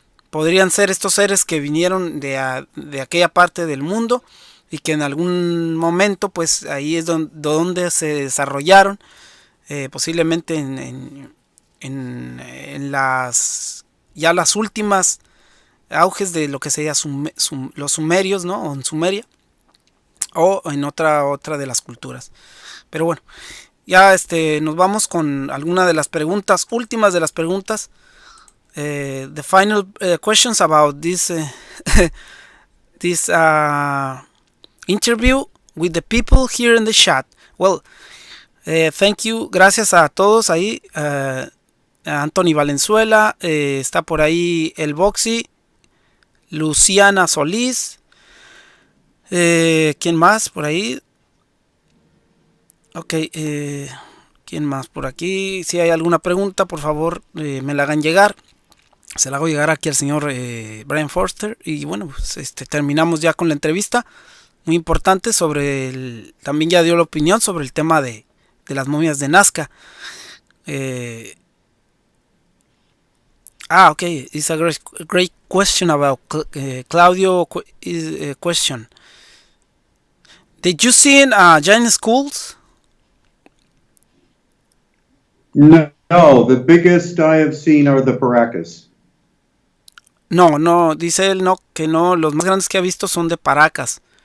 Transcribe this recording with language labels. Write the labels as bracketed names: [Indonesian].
[Spanish] Podrían ser estos seres que vinieron de aquella parte del mundo y que en algún momento, pues ahí es donde se desarrollaron, posiblemente en las últimas auges de lo que sería los sumerios, ¿no? O en Sumeria, o en otra de las culturas. Pero bueno, ya nos vamos con alguna de las preguntas, últimas de las preguntas. [English] The final questions about this this interview with the people here in the chat. Well, thank you, [Spanish] gracias a todos ahí. Anthony Valenzuela, está por ahí el Boxy, Luciana Solís, ¿quién más por ahí? Ok, ¿quién más por aquí? Si hay alguna pregunta, por favor, me la hagan llegar. Se la hago llegar aquí al señor Brien Foerster. Y bueno, pues, terminamos ya con la entrevista. Muy importante también ya dio la opinión sobre el tema de las momias de Nazca. [English] Okay. It's a great question about Claudio question. Did you see in giant skulls? No, the biggest I have seen are the Paracas. [Spanish] No, dice él que no, los más grandes que ha visto son de Paracas.